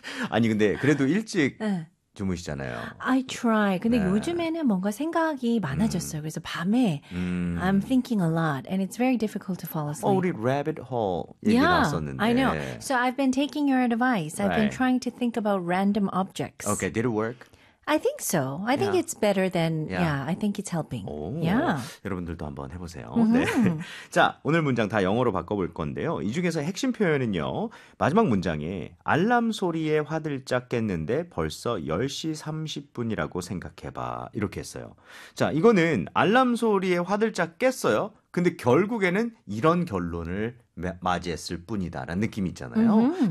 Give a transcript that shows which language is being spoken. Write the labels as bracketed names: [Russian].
[Korean] 아니 근데 그래도 일찍 주무시잖아요. [English] I try. [Korean] 근데 요즘에는 뭔가 생각이 많아졌어요. 그래서 밤에 [English] I'm thinking a lot, and it's very difficult to fall asleep. [Korean] 우리 rabbit hole 얘기 [English] Yeah, I know. [Korean] 나왔었는데. [English] So I've been taking your advice. I've been trying to think about random Okay, did it work? I think so. I think it's better than, I think it's helping. [Korean] 여러분들도 한번 해보세요. 네. 자, 오늘 문장 다 영어로 바꿔볼 건데요. 이 중에서 핵심 표현은요. 마지막 문장에 알람 소리에 화들짝 깼는데 벌써 10시 30분이라고 생각해봐. 이렇게 했어요. 자, 이거는 알람 소리에 화들짝 깼어요. 근데 결국에는 이런 결론을 맞이했을 뿐이다라는 느낌이 있잖아요.